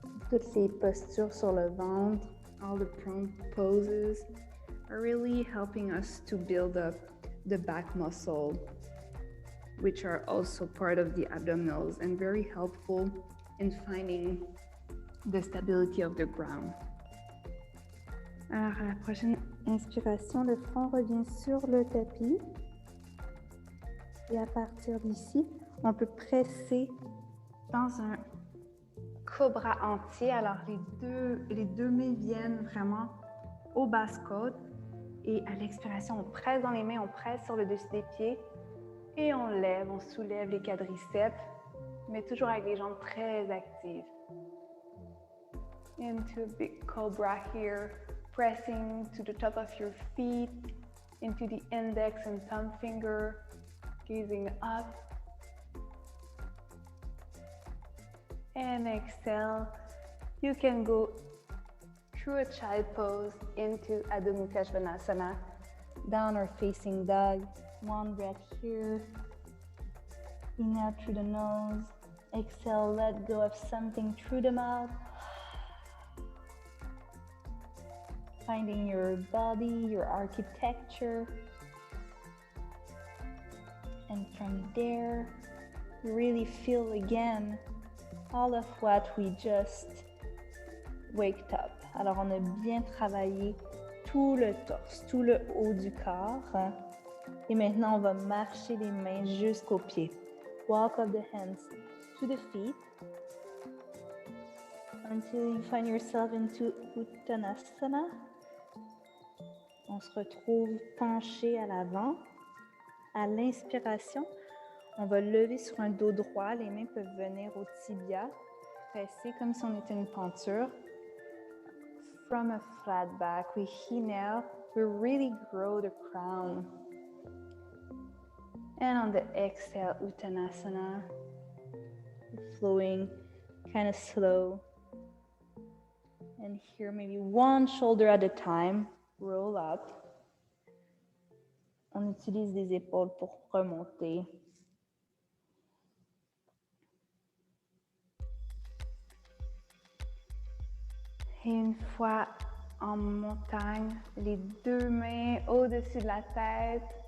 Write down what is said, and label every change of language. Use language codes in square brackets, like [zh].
[fr] Toutes les postures sur le ventre, [en] all the prone poses are really helping us to build up the back muscle, which are also part of the abdominals and very helpful in finding the stability of the ground. [fr] Alors, à la prochaine inspiration, le front revient sur le tapis. Et à partir d'ici, on peut presser dans un cobra entier. Alors, les deux mains viennent vraiment aux basses côtes. Et à l'expiration, on presse dans les mains, on presse sur le dessus des pieds. Et on lève, on soulève les quadriceps, mais toujours avec les jambes très actives. [en] Into a big cobra here, pressing to the top of your feet, into the index and thumb finger, gazing up. And exhale. You can go through a child pose into Adho Mukha Svanasana, downward facing dog. One breath here. Inhale through the nose. Exhale, let go of something through the mouth. Finding your body, your architecture. And from there, really feel again all of what we just waked up. [fr] Alors, on a bien travaillé tout le torse, tout le haut du corps. Et maintenant, on va marcher les mains jusqu'aux pieds. [en] Walk of the hands to the feet until you find yourself into Uttanasana. [fr] On se retrouve penché à l'avant. À l'inspiration, on va lever sur un dos droit. Les mains peuvent venir au tibia, presser comme si on était une penture. [en] From a flat back, we inhale, we really grow the crown. And on the exhale, Uttanasana, flowing kind of slow. And here, maybe one shoulder at a time, roll up. [fr] On utilise les épaules pour remonter. Et une fois en montagne, les deux mains au-dessus de la tête.